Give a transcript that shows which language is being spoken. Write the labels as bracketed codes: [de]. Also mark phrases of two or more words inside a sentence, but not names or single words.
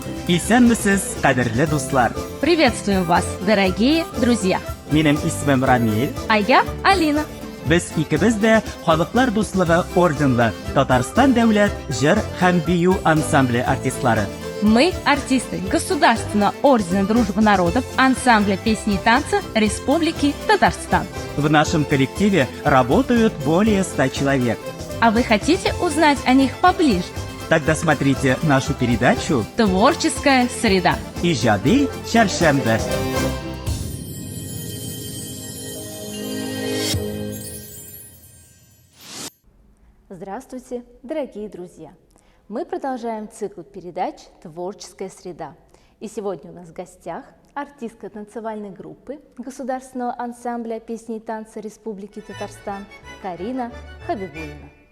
[tt] Исәнмесез, кадерле дуслар. [ru] Приветствуем вас, дорогие друзья! [tt] Минем исмем Рамил. [ru] А я Алина. [tt] Без икебез дә Халыклар дуслыгы орденлы Татарстан дәүләт җыр һәм бию ансамбле артистлары. [ru] Мы артисты Государственного ордена Дружбы народов ансамбля песни и танца Республики Татарстан. В нашем коллективе работают более 100 человек. А вы хотите узнать о них поближе? Тогда смотрите нашу передачу Творческая среда. [tt] «Иҗади чәршәмбе». [ru] Здравствуйте, дорогие друзья! Мы продолжаем цикл передач «Творческая среда». И сегодня у нас в гостях артистка танцевальной группы Государственного ансамбля песни и танца Республики Татарстан Карина Хабибуллина.